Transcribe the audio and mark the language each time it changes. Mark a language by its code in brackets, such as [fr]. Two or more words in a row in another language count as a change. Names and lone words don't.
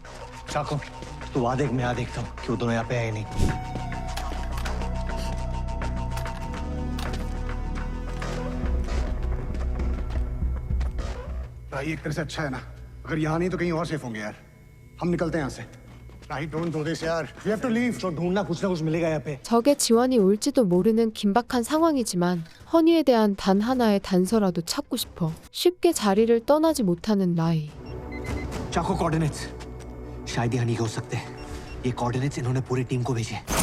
[hi] चाको, तू वहाँ देख, मैं यहाँ देखता हूँ कि वो दोनों यहाँ पे है नहीं. भाई एक तरह से अच्छा है ना. अगर यहाँ नहीं तो कहीं और सेफ होंगे यार. हम निकलते हैं यहाँ से. [en] Right, don't do this यार. We have to leave. तो ढूंढना कुछ ना कुछ मिलेगा यहाँ पे. [ko] 적의 지원이 올지도 모르는 긴박한 상황이지만 허니에 대한 단 하나의 단서라도 찾고 싶어 쉽게 자리를 떠나지 못하는 라이. [hi] चाको कोऑर्डिनेट्स. शायद ये हनी के हो सकते हैं. ये कोऑर्डिनेट्स इन्होंने पूरी टीम को भेजे.